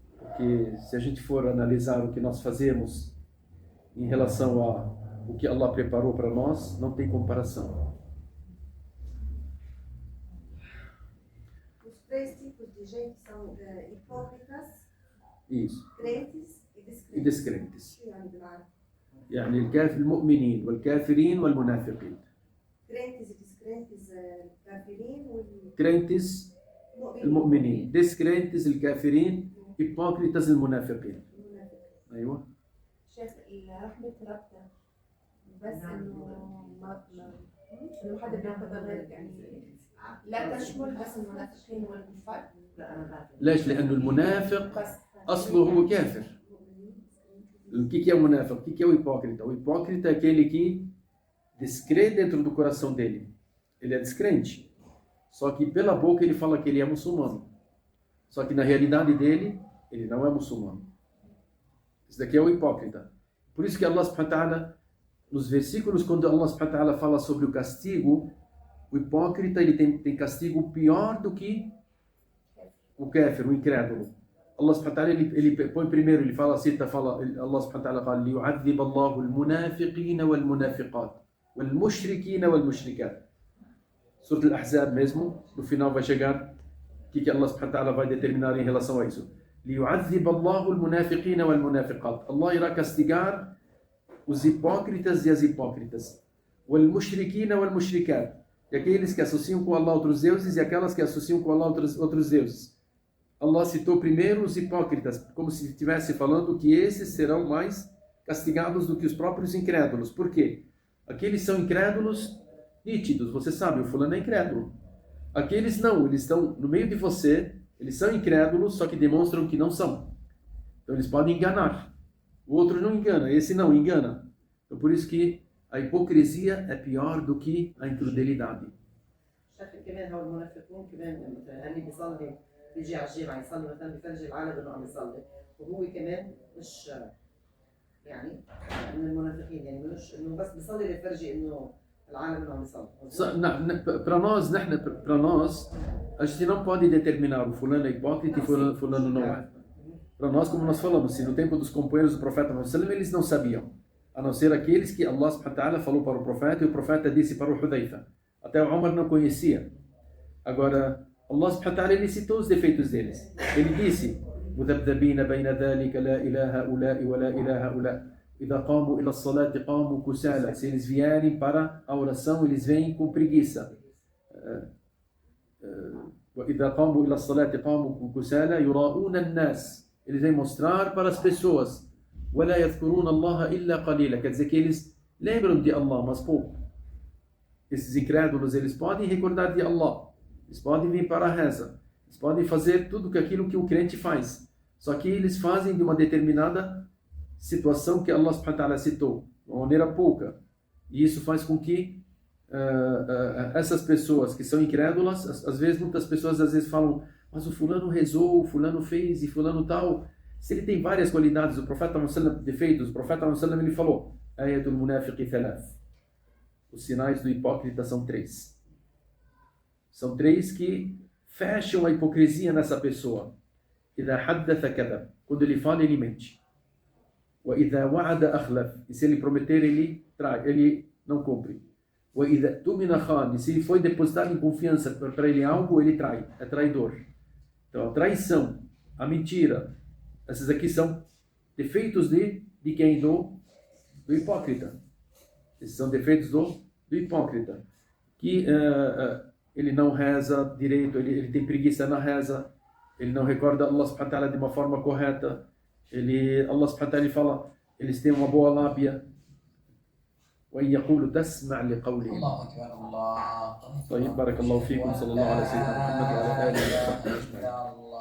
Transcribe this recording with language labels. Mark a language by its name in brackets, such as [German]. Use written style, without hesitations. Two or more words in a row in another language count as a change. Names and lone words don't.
[Portuguese] Porque se a gente for analisar o que nós fazemos em relação a o que Allah preparou para nós, não tem comparação. Os três tipos de gente são hipócritas, Isso. crentes e E descrentes. descrentes. [Arabic] يعني الكافر المؤمنين والكافرين والمنافقين. [Portuguese] Crentes e descrentes, kafirin crentes المؤمنين، descrentes الكافرين، hipócritas المنافقين. [Arabic] أيوة. شيخ رحمة ربنا بس إنه إنه حدا بياخذها غير يعني لا تشمل بس المنافقين والكفار. ليش؟ لأنه المنافق بس أصله هو كافر. [Portuguese] O que é o munafik? O que é o hipócrita? O hipócrita é aquele que descrê dentro do coração dele. Ele é descrente. Só que pela boca ele fala que ele é muçulmano. Só que na realidade dele, ele não é muçulmano. Esse daqui é o hipócrita. Por isso que [Arabic] الله سبحانه وتعالى, [Portuguese] nos versículos, quando [Arabic] الله سبحانه وتعالى [Portuguese] fala sobre o castigo, o hipócrita ele tem castigo pior do que o kafir, o incrédulo. [Arabic] الله سبحانه وتعالى [Portuguese] ele põe primeiro, ele fala assim, [Arabic] الله سبحانه وتعالى [Portuguese] fala [Arabic] لِيُعَذِّبَ اللَّهُ الْمُنَافِقِينَ وَالْمُنَافِقَاتِ وَالْمُشْرِكِينَ وَالْمُشْرِكَاتِ. [Portuguese] Surah Al-Ahzab mesmo, no final vai chegar o que [Arabic] الله سبحانه وتعالى [Portuguese] vai determinar em relação a isso. [Arabic] لِيُعَذِّبَ اللَّهُ الْمُنَافِقِينَ وَالْمُنَافِقَاتِ. [Portuguese] Allah irá castigar os hipócritas e as hipócritas. [Arabic] وَالْمُشْرِكِينَ وَالْمُشْرِكَاتِ. [Portuguese] E aqueles que associam com Allah outros deuses e aquelas que associam com Allah outros deuses. Allah citou primeiro os hipócritas, como se estivesse falando que esses serão mais castigados do que os próprios incrédulos. Por quê? Aqueles são incrédulos nítidos, você sabe, o fulano é incrédulo. Aqueles não, eles estão no meio de você, eles são incrédulos, só que demonstram que não são. Então eles podem enganar. O outro não engana, esse não engana. Então por isso que a hipocrisia é pior do que a incrudelidade. [Arabic] بيجي على الجامعة يصلي مثلا بيفرجي العالم انه عم يصلي وهو كمان مش يعني من المنافقين يعني مش انه بس بيصلي ليفرجي انه العالم انه عم يصلي. [Portuguese] Para nós, a gente não pode determinar o fulano é hipócrita e fulano não é. Para nós, como nós falamos, se no tempo dos companheiros do profeta Muhammad, eles não sabiam, a não ser aqueles que [Arabic] الله سبحانه وتعالى [Portuguese] falou para o profeta e o profeta disse para o Hudayfa. Até o Umar não conhecia. Agora [Arabic] الله سبحانه وتعالى [Portuguese] ele citou os defeitos deles. Ele disse: [Arabic] مُذَبْذَبِينَ بَيْنَ ذَلِكَ لَا إِلَى هَؤُلَاءِ وَلَا إِلَى هَؤُلَاءِ إِذَا قَامُوا إِلَى الصَّلَاةِ قَامُوا كُسَالَى. [Portuguese] Se eles vierem para a oração, eles vêm com preguiça. [Arabic] وَإِذَا قَامُوا إِلَى الصَّلَاةِ قَامُوا كُسَالَى يُرَاءُونَ النَّاسِ. [Portuguese] Eles vêm mostrar para as pessoas. [Arabic] وَلَا يَذْكُرُونَ اللَّهَ إِلَّا قَلِيلًا. [Portuguese] Quer dizer que eles lembram de Allah, mas pouco. Esses incrédulos, eles podem recordar de Allah. Eles podem vir para a reza, eles podem fazer tudo aquilo que o crente faz. Só que eles fazem de uma determinada situação que [Arabic] الله سبحانه وتعالى [Portuguese] citou, de uma maneira pouca. E isso faz com que essas pessoas que são incrédulas, às vezes, muitas pessoas falam, mas o fulano rezou, o fulano fez e fulano tal. Se ele tem várias qualidades, o profeta Muhammad defeitos, o profeta Muhammad ele falou, [Arabic] آية المنافق ثلاث. [Portuguese] Os sinais do hipócrita são 3. São 3 que fecham a hipocrisia nessa pessoa. [Arabic] إِذَا حَدَّثَ كَذَبَ. [Portuguese] Quando ele fala, ele mente. [Arabic] وَإِذَا وَعَدَ أَخْلَفَ. [Portuguese] E se ele prometer, ele trai, ele não cumpre. [Arabic] وَإِذَا تُمِنَ خَانَ. [Portuguese] E se ele foi depositado em confiança para ele algo, ele trai. É traidor. Então, a traição, a mentira, esses aqui são defeitos de quem? Do hipócrita. Esses são defeitos do hipócrita. Que ele não reza direito, ele tem preguiça na reza, ele não recorda [Arabic] الله سبحانه وتعالى [Portuguese] de uma forma correta, [Arabic] الله سبحانه وتعالى [Portuguese] fala, eles têm uma boa lábia. [Arabic] وَإِنْ يَقُولُ تَسْمَعْ لِقَوْلِهِ. الله أكبر الله. طيب بارك الله فيكم صلى الله على سيدنا محمد وعلى آله وصحبه أجمعين.